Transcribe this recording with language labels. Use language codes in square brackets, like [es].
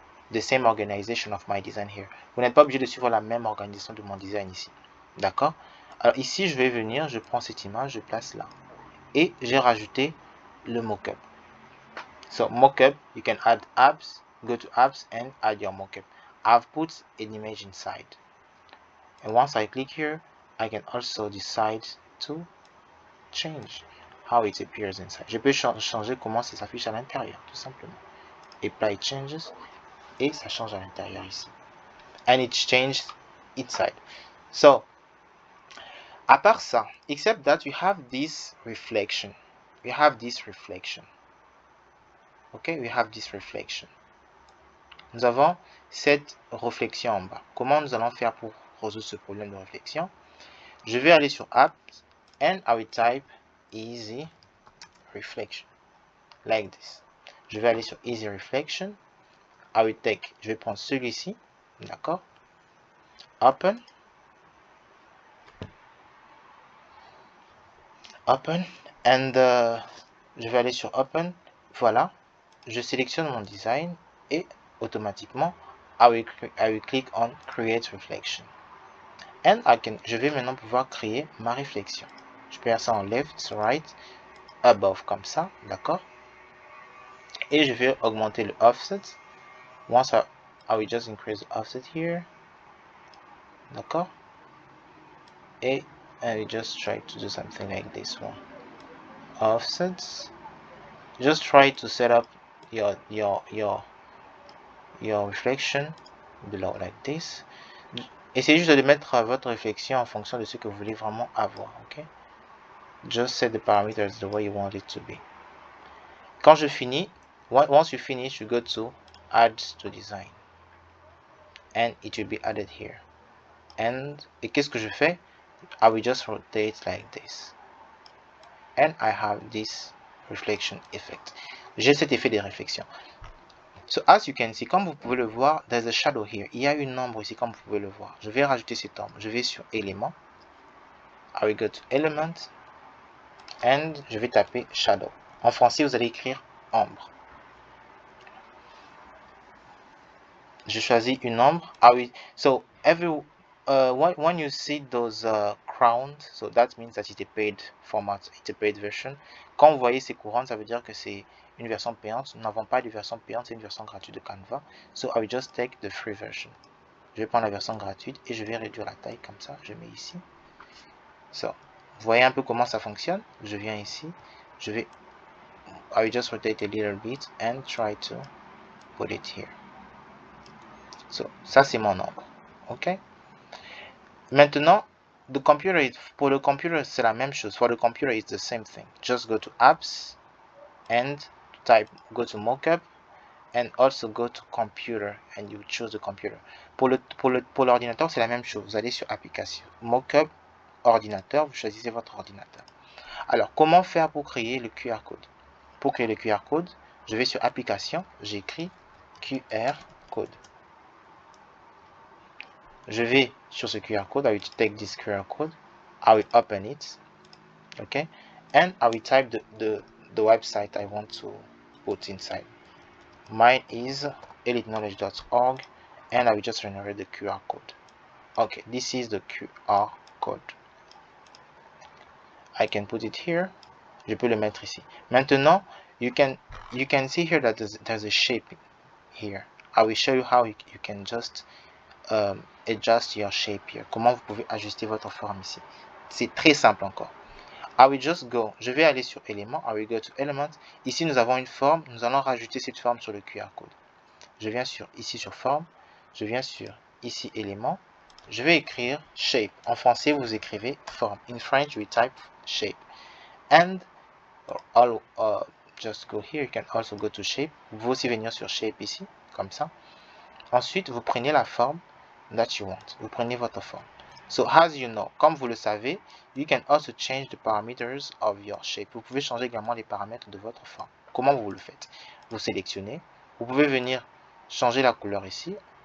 [en] the same organization of my design here. [fr] Vous n'êtes pas obligé de suivre la même organisation de mon design ici. D'accord? Alors ici, je vais venir, je prends cette image, je place là. Et j'ai rajouté le mockup. [en] So mockup, you can add apps, go to apps and add your mockup. I've put an image inside. And once I click here, I can also decide to change how it appears inside. [fr] Je peux changer comment ça s'affiche à l'intérieur, tout simplement. [en] Apply changes, [fr] et ça change à l'intérieur ici. [en] And it changed inside. So, [fr] à part ça, [en] except that we have this reflection. We have this reflection. Okay, we have this reflection. [fr] Nous avons cette réflexion en bas. Comment nous allons faire pour résoudre ce problème de réflexion? Je vais aller sur [en] Apps and I will type Easy Reflection. Like this. [fr] Je vais aller sur Easy Reflection. [en] I will take, [fr] je vais prendre celui-ci. D'accord? Open. [en] Open. And [fr] je vais aller sur Open. Voilà. Je sélectionne mon design et automatiquement, [en] I will click on Create Reflection. [fr] And je vais maintenant pouvoir créer ma réflexion. Je peux faire ça en [en] left, right, above [fr] comme ça, d'accord? Et je vais augmenter le offset. [en] Once I will just increase the offset here. [fr] D'accord? [en] Et I will just try to do something like this one. Offsets. Just try to set up your reflection below like this. [fr] Essayez juste de mettre votre réflexion en fonction de ce que vous voulez vraiment avoir, ok? [en] Just set the parameters the way you want it to be. [fr] Quand je finis, [en] once you finish, you go to Add to Design. And it will be added here. [fr] Et qu'est-ce que je fais? [en] I will just rotate like this. And I have this reflection effect. [fr] J'ai cet effet de réflexion. [en] So as you can see, [fr] comme vous pouvez le voir, [en] there's a shadow here. [fr] Il y a une ombre ici, comme vous pouvez le voir. Je vais rajouter cette ombre. Je vais sur élément. [en] I will go to element. And [fr] je vais taper shadow. En français, vous allez écrire ombre. Je choisis une ombre. [en] So when you see those crowns, so that means that it's a paid format, it's a paid version. [fr] Quand vous voyez ces couronnes, ça veut dire que c'est une version payante. Nous n'avons pas de version payante, c'est une version gratuite de Canva. [en] So I will just take the free version. [fr] Je vais prendre la version gratuite et je vais réduire la taille comme ça. Je mets ici. So, vous voyez un peu comment ça fonctionne. Je viens ici. [en] I will just rotate a little bit and try to put it here. [fr] So, ça c'est mon ombre. Ok? Maintenant, pour le computer, c'est la même chose. [en] For the computer, it's the same thing. Just go to apps and go to mockup and also go to computer and you choose the computer. [fr] Pour l'ordinateur, c'est la même chose. Vous allez sur application, mockup, ordinateur, vous choisissez votre ordinateur. Alors, comment faire pour créer le QR code? Pour créer le QR code, je vais sur application, j'écris QR code. Je vais sur ce QR code, [en] I will take this QR code, I will open it, okay, and I will type the website I want to put inside. Mine is eliteknowledge.org, and I will just generate the QR code. Okay, this is the QR code. I can put it here. [fr] Je peux le mettre ici. [en] Maintenant, you can see here that there's a shape here. I will show you how you can just adjust your shape here. [fr] Comment vous pouvez ajuster votre forme ici. C'est très simple encore. [en] I will just go. [fr] Je vais aller sur élément. [en] I will go to element. [fr] Ici, nous avons une forme. Nous allons rajouter cette forme sur le QR code. Je viens ici sur forme. Je viens sur ici élément. Je vais écrire shape. En français, vous écrivez forme. [en] In French, we type shape. And just go here. You can also go to shape. [fr] Vous pouvez aussi venir sur shape ici, comme ça. Ensuite, vous prenez la forme [en] that you want. [fr] Vous prenez votre forme. [en] So, as you know, [fr] comme vous le savez, [en] you can also change the parameters of your shape. [fr] Vous pouvez changer également les paramètres de votre forme. Comment vous le faites? Vous sélectionnez. Vous pouvez venir changer la couleur ici.